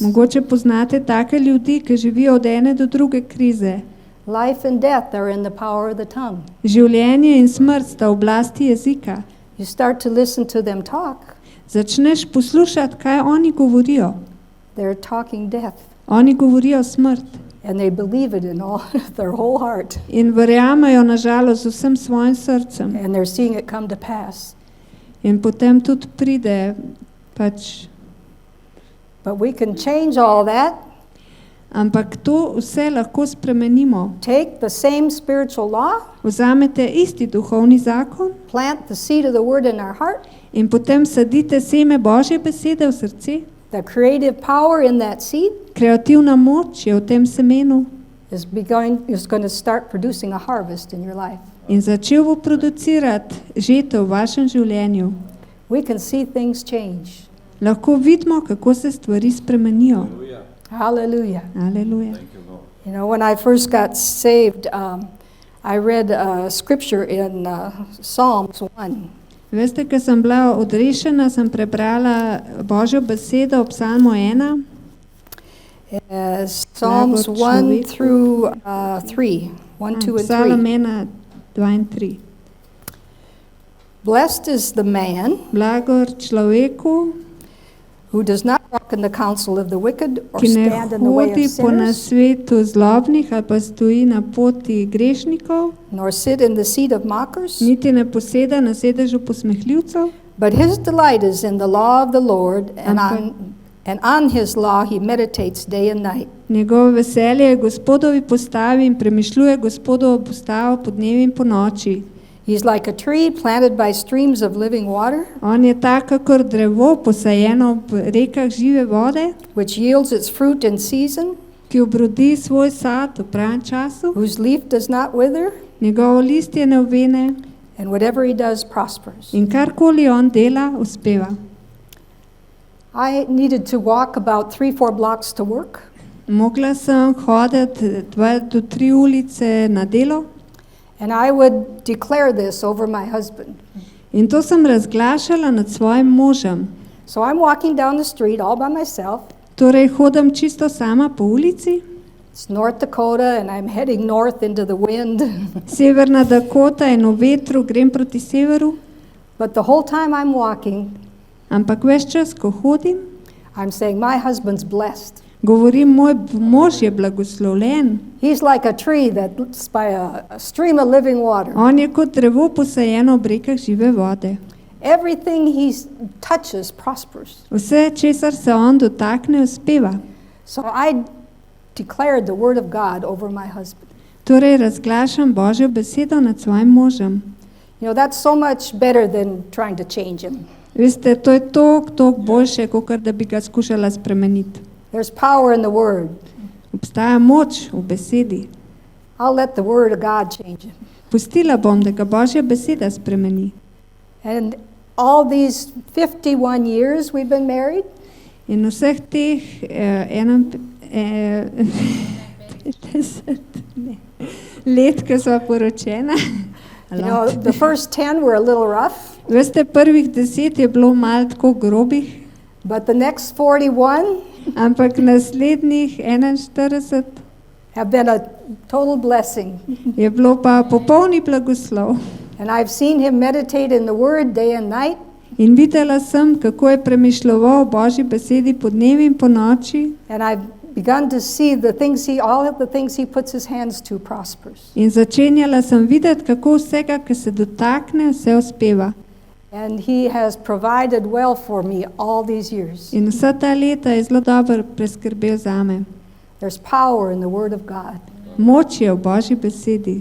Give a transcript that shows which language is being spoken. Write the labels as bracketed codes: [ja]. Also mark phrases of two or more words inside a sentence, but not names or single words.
[sl] Mogoče poznate take ljudi, ki živijo od ene do druge krize. [en] Life and death are in the power of the tongue. [sl] Življenje in smrt sta v oblasti jezika. [en] You start to listen to them talk, [sl] Začneš poslušati, kaj oni govorijo. [en] they're talking death. [sl] Oni govorijo smrt [en] And they believe it in all their whole heart. [sl] in verjamejo na žalost z vsem svojim srcem. [en] And they're seeing it come to pass. [sl] In potem tudi pride pač. [en] But we can change all that. [sl] Ampak to vse lahko spremenimo. [en] Take the same spiritual law, [sl] Vzamete isti duhovni zakon [en] plant the seed of the word in our heart, [sl] in potem sadite seme Božje besede v srce. [en] the creative power in that seed [sl] Kreativna moč je v tem semenu [en] is going to start producing a harvest in your life. [sl] in začel bo producirati žetev v vašem življenju. [en] We can see things change. [sl] Lahko vidimo, kako se stvari spremenijo. [en] Hallelujah. [sl] Aleluja. [en] You know, when I first got saved, I read scripture in Psalms 1. [sl] Veste, ko sem bila odrešena, sem prebrala Božjo besedo v Psalmu 1. [en] Psalms [sl] Blagor [en] 1 [sl] človeku. [en] through 3. 1, 2, [sl] Psalm [en] and 3. [sl] 1, 2 in 3. [en] Blessed is the man [sl] Blagor človeku, [en] who does not walk in the counsel of the wicked or [sl] ki ne [en] stand in the way [sl] hodi [en] of [sl] po [en] sinners, [sl] nasvetu zlobnih ali pa stoji na poti grešnikov, [en] nor sit in the seat of mockers, [sl] niti ne poseda na sedežu posmehljivcev, [en] but his delight is in the law of the Lord, and [sl] Ampak- [en] on his law he meditates day and night. [sl] njegovo veselje je Gospodovi postavi in premišljuje Gospodovo postavo po dnevi in po noči. [en] He's like a tree planted by streams of living water, [sl] On je tak, kakor drevo posajeno ob rekah žive vode, [en] which yields its fruit in season, [sl] ki obrodi svoj sad v pravem času, [en] whose leaf does not wither, [sl] njegovo listje ne ovene [en] and whatever he does prospers. [sl] in karkoli on dela, uspeva. [en] I needed to walk about 3-4 blocks to work. [sl] Mogla sem hoditi 2 do 3 ulice na delo [en] And I would declare this over my husband. [sl] in to sem razglašala nad svojim možem. [en] So I'm walking down the street all by myself. [sl] Torej hodim čisto sama po ulici, [en] It's North Dakota and I'm heading north into the wind. [sl] Severna Dakota in v vetru grem proti severu, [en] But the whole time I'm walking, [sl] ampak ves čas, ko hodim, [en] I'm saying, my husband's blessed. [sl] govorim, moj mož je blagoslovljen. [en] He's like a tree that's by a stream of living water. [sl] On je kot drevo posajeno ob rekah žive vode. [en] Everything he touches prospers. [sl] Vse, česar se on dotakne, uspeva. [en] So I declared the word of God over my husband. [sl] Torej razglašam Božjo besedo nad svojim možem. [en] You know, that's so much better than trying to change him. [sl] Veste, to je toliko boljše, kot da bi ga skušala spremeniti. [en] There's power in the word. [sl] Obstaja moč v besedi. [en] I'll let the word of God change him. [sl] Pustila bom, da ga Božja beseda spremeni. [en] And all these 51 years we've been married, [sl] In vseh teh 50 let, ko sva poročena, [en] you know, the first 10 were a little rough, [sl] veste, prvih 10 je bilo malo tako grobih, [en] but the next 41 [sl] ampak naslednjih 41 [en] have been a total blessing. [sl] je bilo pa popolni blagoslov. [en] And I've seen him meditate in the word day and night. [sl] In videla sem, kako je premišljoval o Božji besedi po dnevi in po noči, [en] And I've begun to see all of the things he puts his hands to prospers. [sl] in začenjala sem videti, kako vsega, ki se dotakne, vse uspeva. [en] And he has provided well for me all these years. [sl] In vsa ta leta je zelo dobro preskrbel zame. [en] There's power in the word of God. [sl] Moč je v Božji besedi.